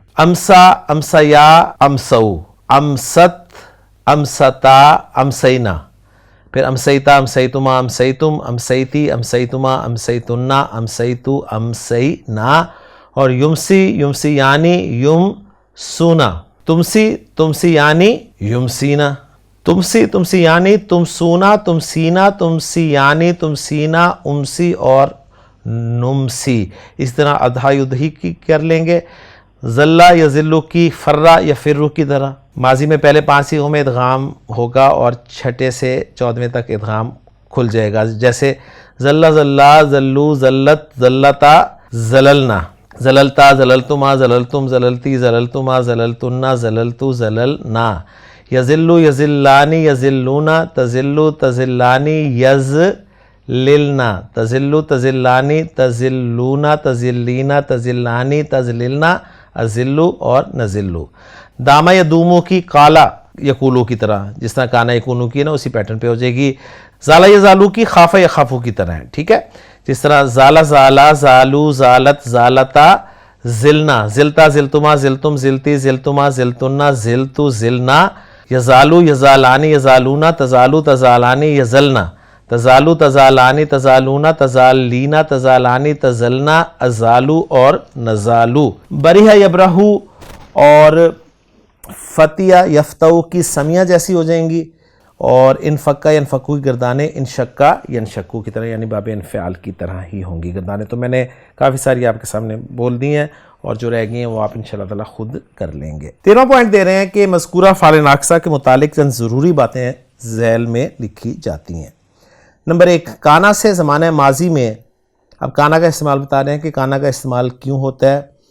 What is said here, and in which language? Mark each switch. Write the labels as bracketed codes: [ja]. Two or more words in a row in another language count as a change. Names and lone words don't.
[ar] أمسى أمسيا أمسوا أمست أمستا أمسين ثم أمسيتَ أمسيتما أمسيتم أمسيتِ أمسيتما أمسيتنّ أمسيتُ أمسينا و يمسي يمسيان يمسون تمسي تمسيان يمسين تمسي تمسيان تمسون تمسين تمسيان تمسين أمسي و نمسي. [hi] इस तरह अधा युद्धी की कर लेंगे। [ar] ظلّ يظلّ [hi] की [ar] فرّ يفرّ [hi] की तरह। माजी में पहले 5 सीगों में इदगाम होगा और छठे से 14वें तक इदगाम खुल जाएगा। [ar] जैसे ظلّ ظلّا ظلّوا ظلّت ظلّتا ظللن ظللتَ ظللتما ظللتم ظللتِ ظللتما ظللتنّ ظللتُ ظللنا. يظلّ يظلّان يظلّون تظلّ تظلّان يظللن تظلّ تظلّان تظلّون تظلّين تظلّان تظللن أظلّ و نظلّ. دام يدوم [hi] की [ar] قال يقول [hi] की तरह, जिस तरह [ar] كان يكون [hi] की है ना उसी पैटर्न पे हो जाएगी। [ar] زال يزال [hi] की [ar] خاف يخاف [hi] की तरह है, ठीक है। जिस तरह [ar] زال زالا زالوا زالت زالتا زلن زلتَ زلتما زلتم زلتِ زلتما زلتنّ زلتُ زلنا. يزال يزالان يزالون تزال تزالان يزلن تزال تزالان تزالون تزالين تزالان تزلن أزال و نزال. برح يبرح [hi] और [ar] فتئ يفتأ [hi] की समिया जैसी हो जाएंगी और [ar] انفكّ ينفكّ [hi] की गर्दाने [ar] انشقّ ينشقّ [hi] की तरह यानी [ar] باب انفعال [hi] की तरह ही होंगी गर्दाने। तो मैंने काफ़ी सारी आपके सामने बोल दी हैं और जो रह गई हैं वो आप [ar] إن شاء الله تعالى [hi] खुद कर लेंगे। 13वां पॉइंट दे रहे हैं कि मज़कूरा फ़ाल नाक़सा के मुतालिक चंद ज़रूरी बातें ज़ैल में लिखी जाती हैं। नंबर 1, काना से ज़माने माजी में, अब काना का इस्तेमाल बता रहे हैं कि काना का इस्तेमाल क्यों होता है।